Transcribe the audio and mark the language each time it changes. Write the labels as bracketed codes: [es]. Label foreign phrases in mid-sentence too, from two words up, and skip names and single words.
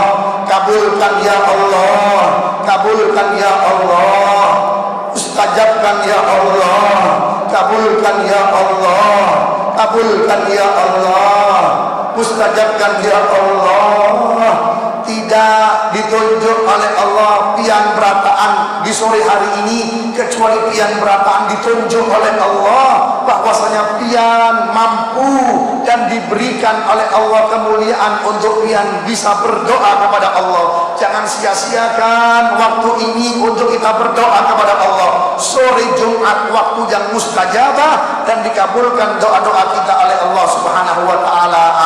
[id] Kabulkan, [ar] يا الله. [id] Kabulkan, [ar] يا الله. [id] Mustajabkan, [ar] يا الله. [id] Kabulkan, [ar] يا الله. [id] Kabulkan, [ar] يا الله. [id] Mustajabkan, [ar] يا الله. [id] Tidak ditunjuk oleh Allah pian berataan di sore hari ini, kecuali pian berataan ditunjuk oleh Allah bahwasanya pian mampu dan diberikan oleh Allah kemuliaan untuk pian bisa berdoa kepada Allah. Jangan sia-siakan waktu ini untuk kita berdoa kepada Allah. Sore Jumat waktu yang mustajabah dan dikabulkan doa-doa kita oleh Allah [ar] سبحانه وتعالى.